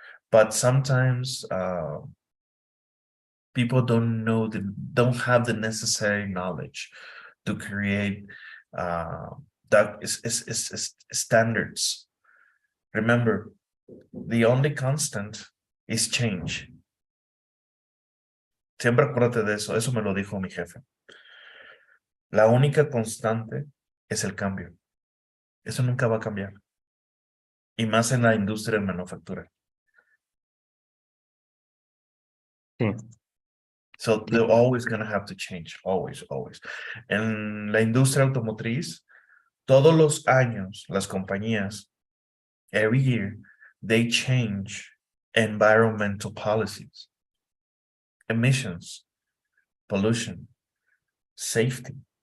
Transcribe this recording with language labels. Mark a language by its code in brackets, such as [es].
[en] But sometimes people don't have the necessary knowledge to create that is standards. Remember, the only constant is change. [es] Siempre acuérdate de eso. Eso me lo dijo mi jefe. La única constante es el cambio. Eso nunca va a cambiar. Y más en la industria de manufactura. Sí, [en] So [es] sí. [en] they're always going to have to change. Always, always. [es] En la industria automotriz, todos los años, las compañías, [en] every year, they change environmental policies, emissions, pollution, safety.